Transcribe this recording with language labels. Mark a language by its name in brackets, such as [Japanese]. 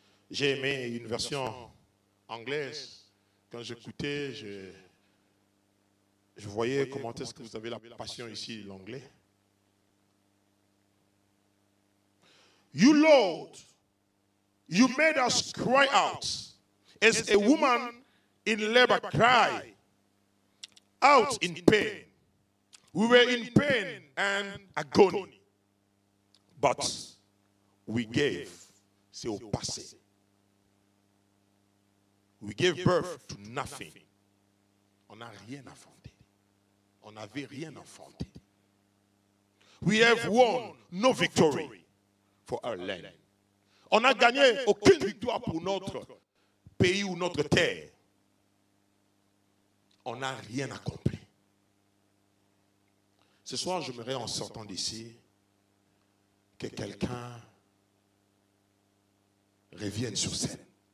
[French] J'ai aimé une version anglaise. Quand j'écoutais, je voyais comment est-ce que vous avez la passion ici, l'anglais. [English] You Lord, you made us cry out as a woman in labor cried out in pain. We were in pain and agony. But we gave, [French] c'est au passé. [English] We gave birth to nothing. [French] On n'a rien enfanté. On n'avait rien enfanté. [English] We have won no victory for our land. [French] On n'a gagné aucune victoire pour notre pays ou notre terre. on n'a rien accompli. Ce soir, j'aimerais en sortant d'ici que quelqu'un revienne sur scène.